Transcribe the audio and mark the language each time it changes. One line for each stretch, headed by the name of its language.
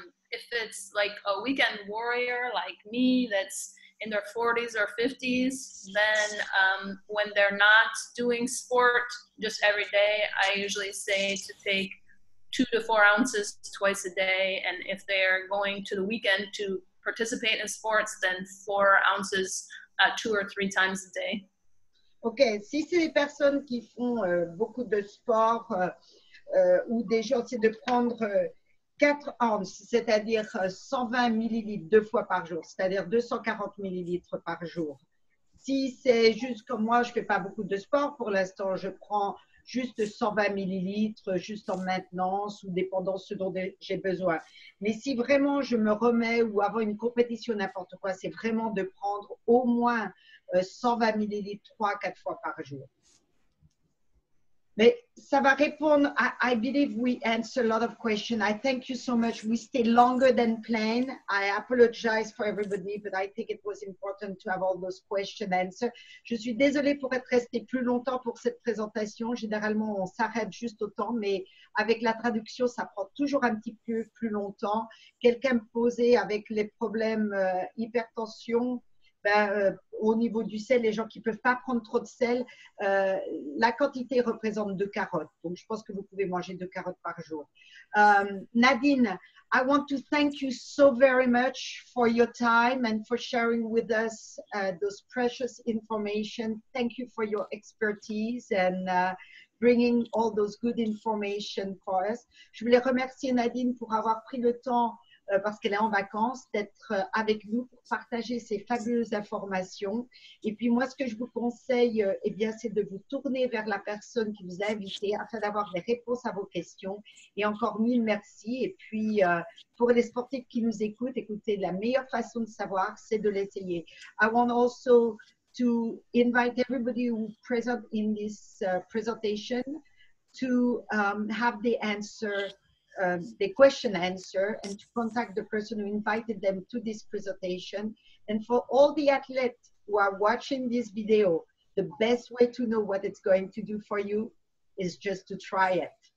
English: If it's like a weekend warrior like me that's in their 40s or 50s, then when they're not doing sport just every day, I usually say to take 2 to 4 ounces twice a day. And if they're going to the weekend to participate in sports, then 4 ounces 2 or 3 times a day.
French: Ok, si c'est des personnes qui font beaucoup de sport ou des gens, c'est de prendre 4 ounces, c'est-à-dire 120 millilitres 2 fois par jour, c'est-à-dire 240 millilitres par jour. Si c'est juste comme moi, je ne fais pas beaucoup de sport pour l'instant, je prends juste 120 millilitres, juste en maintenance ou dépendant de ce dont j'ai besoin. Mais si vraiment je me remets ou avant une compétition, n'importe quoi, c'est vraiment de prendre au moins 120 millilitres 3 à 4 fois par jour. Mais ça va répondre.
English: I believe we answer a lot of questions. I thank you so much. We stay longer than planned. I apologize for everybody, but I think it was important to have all those questions answered.
French: Je suis désolée pour être restée plus longtemps pour cette présentation. Généralement, on s'arrête juste au temps, mais avec la traduction, ça prend toujours un petit peu plus longtemps. Quelqu'un me posait avec les problèmes hypertension au niveau du sel, les gens qui ne peuvent pas prendre trop de sel, la quantité représente 2 carottes. Donc, je pense que vous pouvez manger 2 carottes par jour.
English: Nadine, I want to thank you so very much for your time and for sharing with us those precious information. Thank you for your expertise and bringing all those good information for us.
French: Je voulais remercier Nadine pour avoir pris le temps, parce qu'elle est en vacances, d'être avec nous pour partager ces fabuleuses informations. Et puis moi, ce que je vous conseille, eh bien, c'est de vous tourner vers la personne qui vous a invité afin d'avoir des réponses à vos questions. Et encore mille merci. Et puis, pour les sportifs qui nous écoutent, écoutez, la meilleure façon de savoir, c'est de l'essayer.
English: I want also to invite everybody who present in this presentation to have the answer, the question answer, and to contact the person who invited them to this presentation. And for all the athletes who are watching this video, the best way to know what it's going to do for you is just to try it.